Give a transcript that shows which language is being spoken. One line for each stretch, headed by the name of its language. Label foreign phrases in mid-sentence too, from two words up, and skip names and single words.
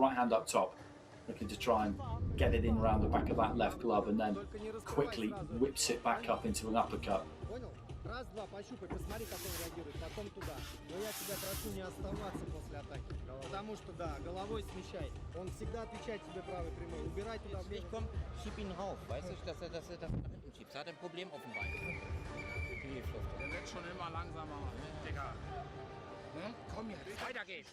English: Right hand up top, looking to try and get it in around the back of that left glove, and then quickly whips it back up into an uppercut.
Russian: Раз, два, пощупай, посмотри, как он реагирует, потом туда. Но я тебя прошу не оставаться после атаки, потому что, да, головой смещай. Он всегда отвечает тебе правой прямой. Убирай туда в левую.
German: Komm, schieb ihn rauf, weißt du, dass er das nach hinten schiebt. Er hat ein Problem auf dem Bein. Der wird schon immer langsamer, Digga. Weiter geht's.